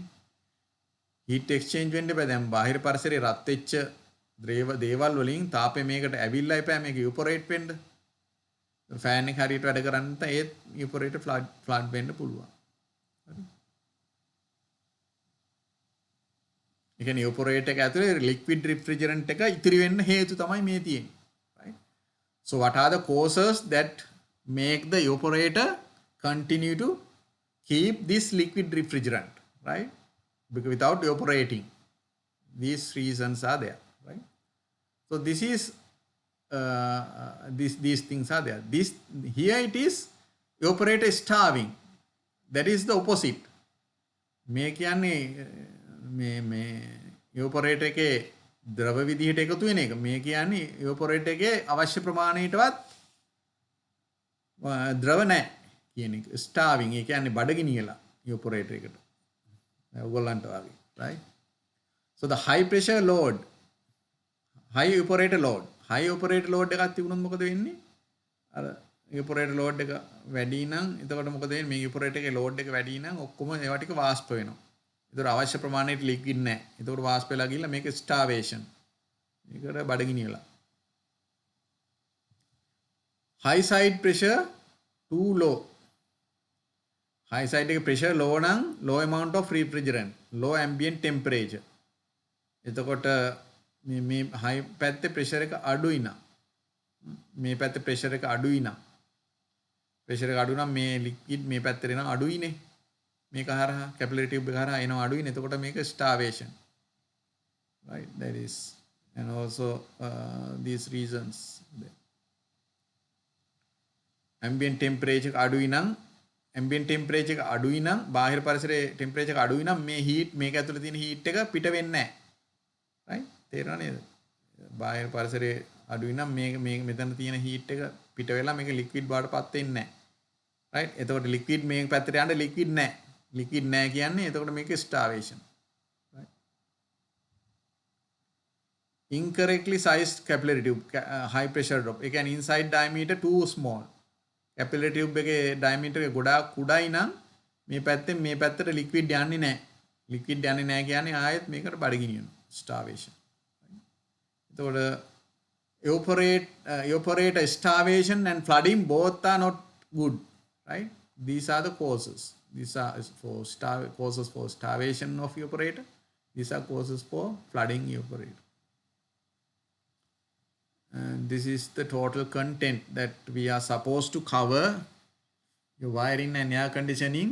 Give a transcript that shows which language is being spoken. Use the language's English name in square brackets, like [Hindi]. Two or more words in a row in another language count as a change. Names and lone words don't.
[English] heat exchange [Sinhala] වෙන්න බෑ. දැන් බාහිර පරිසරයේ රත් වෙච්ච දේවල් වලින් තාපය මේකට ඇවිල්ලා එපා මේක evaporate වෙන්න. fan එක හරියට වැඩ කරන්නේ නැත්නම් ඒත් evaporator flood වෙන්න පුළුවන්. හරි. ඒ කියන්නේ evaporator එක ඇතුලේ [English] liquid refrigerant [Sinhala] එක ඉතිරි වෙන්න හේතු තමයි මේ තියෙන්නේ. [English] right? So what are the causes that make the evaporator continue to keep this liquid refrigerant, right? Because without evaporating, these reasons are there, right? So this is these things are there. This here it is evaporator starving. That is the opposite. [Sinhala] මේ කියන්නේ මේ evaporator එකේ ද්‍රව විදිහට එකතු වෙන එක. මේ කියන්නේ evaporator එකේ අවශ්‍ය ප්‍රමාණයටවත් ද්‍රව නැහැ කියන එක. starving ඒ කියන්නේ බඩගිනියලා evaporator එකට. ඔයගොල්ලන්ට වගේ, [English] right? So the high pressure load, high operator load [Sinhala] එකක් තිබුණොත් මොකද වෙන්නේ? අර [English] operator load [Sinhala] එක වැඩි නම් එතකොට මොකද වෙන්නේ? මේ operator එකේ load එක වැඩි නම් ඔක්කොම ඒවා ටික වාෂ්ප වෙනවා. ඒතර අවශ්‍ය ප්‍රමාණයට liquid නැහැ. එතකොට වාෂ්ප වෙලා ගිහිල්ලා මේක starvation. මේකට බඩගිනි වෙලා. [English] High side pressure too low. High side එක pressure low නම් low amount of refrigerant, low ambient temperature. [Sinhala] එතකොට මේ high පැත්තේ pressure එක අඩුයි නම් මේ පැත්තේ pressure එක අඩුයි නම් pressure එක අඩු නම් මේ liquid මේ පැත්තට එනවා අඩුයිනේ. මේක හරහා [English] capillary tube [Sinhala] එක හරහා එනවා අඩුයිනේ. එතකොට මේක starvation. [English] Right, that is, and also these reasons. Ambient temperature [Sinhala] අඩුයි නම් [English] ambient temperature [Sinhala] එක අඩුයි නම් බාහිර පරිසරයේ temperature එක අඩුයි නම් මේ heat මේක ඇතුළේ තියෙන heat එක පිට වෙන්නේ නැහැ. right, තේරෙනව නේද? බාහිර පරිසරයේ අඩුයි නම් මේ මෙතන තියෙන heat එක පිට වෙලා මේක liquid බවටපත් වෙන්නේ නැහැ. right, එතකොට liquid මේ පැත්තට යන්න liquid නැහැ. liquid නැහැ කියන්නේ එතකොට මේක starvation. [English] right, incorrectly sized capillary tube, high pressure drop. [Sinhala] ඒ කියන්නේ [English] inside diameter too small. capillary tube [Sinhala] එකේ diameter එක ගොඩාක් කුඩායි නම් මේ පැත්තෙන් මේ පැත්තට liquid යන්නේ නැහැ. liquid යන්නේ නැහැ කියන්නේ ආයෙත් මේකට බඩගිනි වෙනවා. starvation. [English] එතකොට evaporator starvation and flooding both are not good. Right? These are the causes. These are causes for starvation of evaporator. These are causes for flooding evaporator. And this is the total content that we are supposed to cover, your wiring and air conditioning.